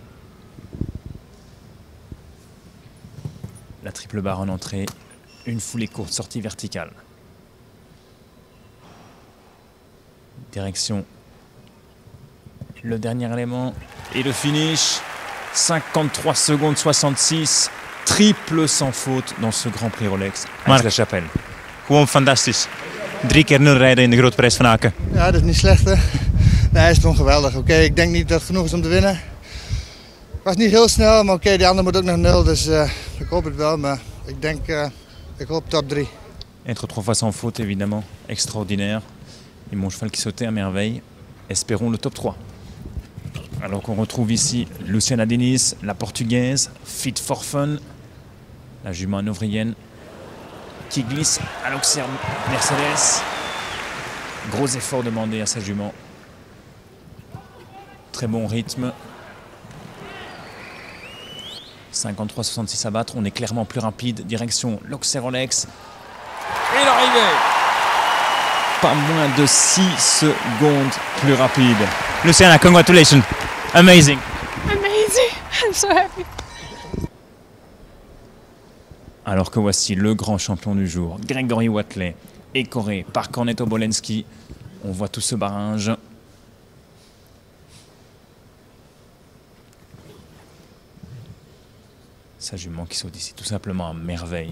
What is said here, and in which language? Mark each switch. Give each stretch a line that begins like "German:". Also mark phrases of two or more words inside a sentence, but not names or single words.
French: La triple barre en entrée, une foulée courte, sortie verticale. Direction le dernier élément et le finish. 53 secondes 66, triple sans faute dans ce Grand Prix Rolex à Aix-la-Chapelle.
Dutch: Gewoon fantastisch. 3 keer 0 rijden in de Grote Prijs van Aken. Ja, dat is niet slecht hè. Nee, het is gewoon geweldig. Oké, ik denk niet dat het genoeg is om te winnen. Het was niet heel snel, maar oké, die andere moet ook nog 0. Dus ik hoop het wel, maar ik denk, ik hoop top 3.
French: Être 3 fois sans faute évidemment, extraordinaire. Et mon cheval qui sautait à merveille. Espérons le top 3. Alors qu'on retrouve ici Luciana Diniz, la portugaise, Fit for Fun, la jument hanovrienne qui glisse à l'Auxerre Mercedes. Gros effort demandé à sa jument. Très bon rythme. 53-66 à battre, on est clairement plus rapide. Direction l'Auxerre Rolex. Et l'arrivée! Pas moins de 6 secondes plus rapide. Luciana,
English: congratulations. Amazing. Amazing. I'm so happy.
French: Alors que voici le grand champion du jour, Grégory Wathelet, écoré par Cornetto Bolensky. On voit tout ce barrage. Sa jument qui saute ici tout simplement à merveille.